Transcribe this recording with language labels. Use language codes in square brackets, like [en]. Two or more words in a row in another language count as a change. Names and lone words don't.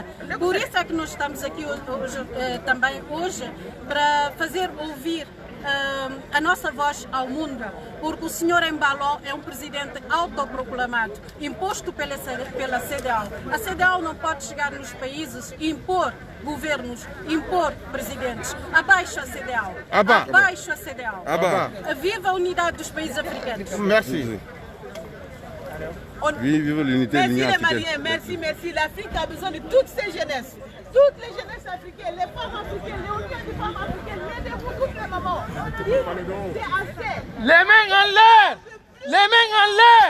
[pt] Por isso é que nós estamos aqui também hoje para fazer ouvir a nossa voz ao mundo, porque o senhor Embalo é um presidente autoproclamado, imposto pela CEDEAO. A CEDEAO não pode chegar nos países e impor governos, impor presidentes. Abaixo a CEDEAO. Abaixo a CEDEAO. Viva a unidade dos países africanos. [fr] Merci. Vive l'unité de l'Union africaine. Merci. L'Afrique a besoin de toutes ces jeunesses. Toutes les jeunesses africaines, les femmes africaines, les unions de femmes africaines, aidez-vous toutes les mamans. C'est assez. Les mains en l'air. Les mains en l'air.